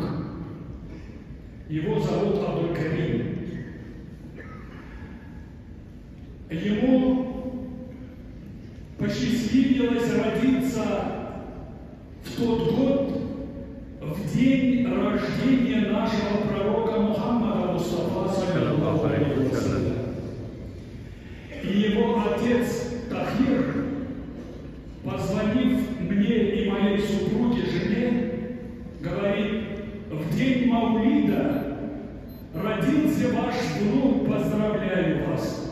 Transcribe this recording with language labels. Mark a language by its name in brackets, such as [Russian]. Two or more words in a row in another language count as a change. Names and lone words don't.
[Russian] Его зовут Абдуль-Карим. Ему посчастливилось родиться в тот год, в день рождения нашего пророка Мухаммада Мустафа [Arabic] صلى الله عليه وسلم. [Russian] И его отец Тахир, позвонив мне и моей супруге, жене, говорит: в день Маулида родился ваш внук, поздравляю вас.